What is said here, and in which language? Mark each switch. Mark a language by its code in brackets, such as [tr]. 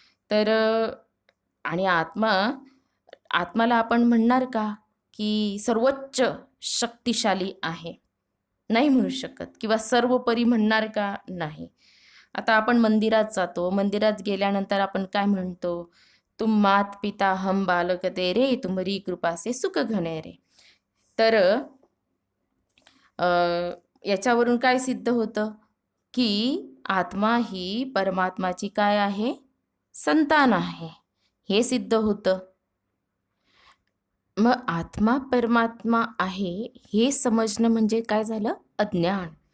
[mr] तर आणि आत्माला आपण म्हणणार का की सर्वोच्च शक्तिशाली आहे? नाही म्हणू शकत. किंवा सर्वोपरी म्हणणार का? नाही. आता आपण मंदिरात जातो, मंदिरात गेल्यानंतर आपण काय म्हणतो? [hi] तुम मात पिता हम बालक तेरे, तुमरी कृपा से सुख घने रे. [mr] तर याच्यावरून काय सिद्ध होतं की आत्मा ही परमात्माची काय आहे? संतान आहे, हे सिद्ध होतं. मग आत्मा परमात्मा आहे हे समजणं म्हणजे काय झालं? अज्ञान.